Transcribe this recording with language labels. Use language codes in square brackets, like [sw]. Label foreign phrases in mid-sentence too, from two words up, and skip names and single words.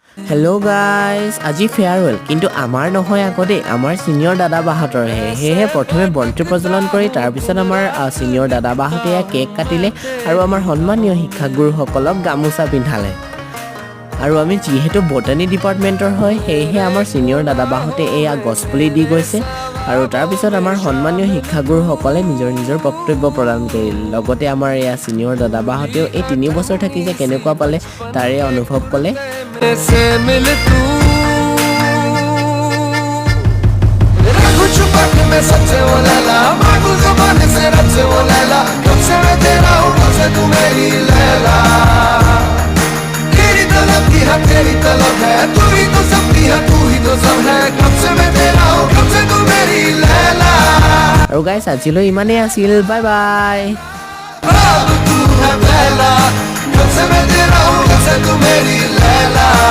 [en] hello guys [as] আজি ফেয়াৰৱেল কিন্তু আমাৰ নহয় আকৌ দেই আমাৰ ছিনিয়ৰ দাদা বাহঁতৰহে সেয়েহে প্ৰথমে বন্তি প্ৰজ্বলন কৰি তাৰপিছত আমাৰ ছিনিয়ৰ দাদা বাহঁতে কেক কাটিলে আৰু আমাৰ সন্মানীয় শিক্ষাগুৰুসকলক গামোচা পিন্ধালে আৰু আমি যিহেতু [en] botany department [as] হয় সেয়েহে আমাৰ ছিনিয়ৰ দাদা বাহঁতে এয়া গছপুলি দি গৈছে আৰু তাৰপিছত আমাৰ সন্মানীয় শিক্ষাগুৰুসকলে নিজৰ নিজৰ বক্তব্য প্ৰদান কৰিলে লগতে আমাৰ এয়া ছিনিয়ৰ দাদা বাহঁতেও এই 3 বছৰ থাকি যে কেনেকুৱা পালে তাৰে অনুভৱ ক'লে [hi] से मिल तू रखूं छुपा के मैं सच्चे वो लैला मांगू ज़बान से रब से वो लैला कब से मैं तेरा हूँ कब से तू मेरी लैला तेरी तलब की है तेरी तलब है तू ही तो सब की है तू ही तो सब है कब से मैं तेरा हूँ कब से तू मेरी लैला [as] আৰু গাইছ আজিলৈ ইমানেই আছিল [en] bye bye [hi] अब तू है पहला कब से मैं तेरा हूँ कब से तू मेरी लैला